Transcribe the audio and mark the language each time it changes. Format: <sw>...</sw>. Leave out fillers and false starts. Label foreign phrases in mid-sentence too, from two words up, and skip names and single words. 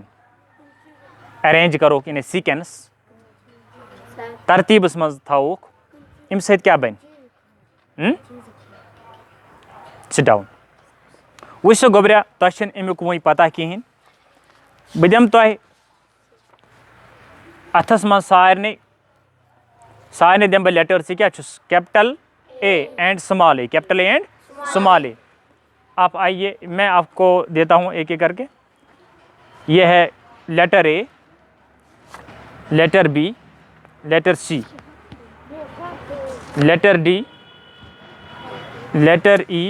<ks>ارینٛج کروکھ</ks> <en>in a sequence,</en> <ks>ترتیٖبس منٛز تھاووکھ اَمہِ سۭتۍ کیٛاہ بنہِ؟</ks> <en>sit down.</en> <ks>وٕچھ سا گوٚبریا تۄہہِ چھُنہٕ امیُک وُنہِ پتہ کِہینۍ. بہٕ دِمہٕ تۄہہِ اتھس منٛز سارنٕے دِمہٕ بہٕ لیٹٲرٕس. یہِ کیٛاہ چھُس؟</ks> <en>capital A and small A. capital A and small A.</en> <ur>آپ آئیے میں آپ کو دیتا ہوں ایک ایک کر کے.</ur> <en>یہ ہے letter A, letter B, letter C, letter D, letter E.</en>